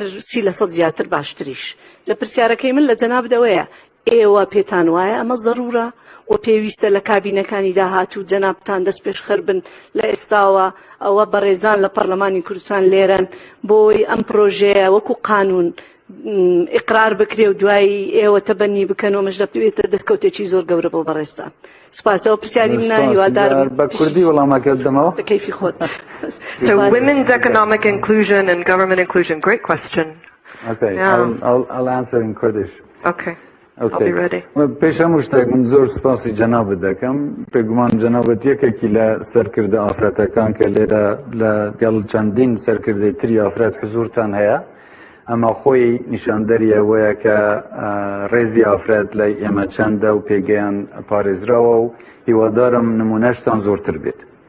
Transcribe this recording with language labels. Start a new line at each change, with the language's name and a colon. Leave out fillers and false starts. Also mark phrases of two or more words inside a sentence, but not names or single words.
Central Kurdish: 30% زیاتر باشتریش جا پرسیارەکەی من لە جەنابدەوەیە ئێوە پێتان وایە ئەمە ضرورە و پێویستە لە کابینەکانی داهاتوو جەنابتان دەست پێش خەر بن لە ئێستاوە ئەوە بەڕێزان لە پەرلەمانی کوردستان لێرەن بۆی ئەم پرۆژەیە وەکو قانون ئیقرار بکرێ و دوایی ئێوە تەبەنی بکەنەوە مەش دەبێتە دەستکەوتێکی زۆر گەورە بۆ بەڕێستان سوپاسەوە پرسیاری منە هیوادارم بە کوردی وەڵامەکەت دەمەوە بە کەیفی خۆت
English: So women's economic inclusion and government inclusion, great question. Okay, I'll answer in Kurdish. Okay. I'll be ready.
Central Kurdish: پیش هەموو من زۆر سپاسی جەنابەت دەکەم پێگومان جەنابەت یەکێکی لە سەرکردە ئافرەتەکان کە لێرە لەگەڵ چەندین سەرکردەی تری ئافرەت حزورتان هەیە ئەمە خۆی نیشاندەری ئەوەیە کە ڕێزی ئافرەت لای ئێمە چەندە و پێگەیان پارێزراوە و هیوادارم نمونەشتان زۆرتر بێت